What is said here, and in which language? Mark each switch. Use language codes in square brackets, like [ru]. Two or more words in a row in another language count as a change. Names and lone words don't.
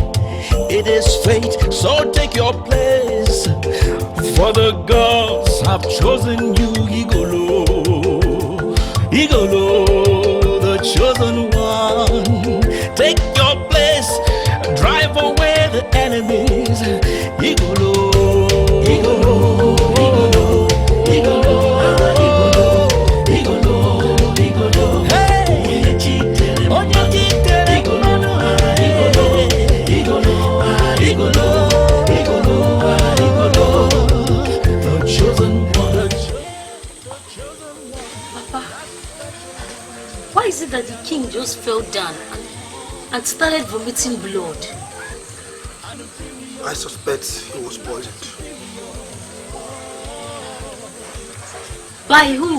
[en] It is fate, so take your place. For the gods have chosen you, Igolo. Igolo, the chosen one. Take your place, drive away the enemies. Igolo, Igolo, Igolo, Igolo, Igolo, Igolo, Igolo. [ig] Hey, onye chitere, Igolo, Igolo, Igolo, Igolo, Igolo, Igolo, [en] the chosen one. Papa, why is it that the king just fell down and started vomiting blood? I suspect he was poisoned. By who?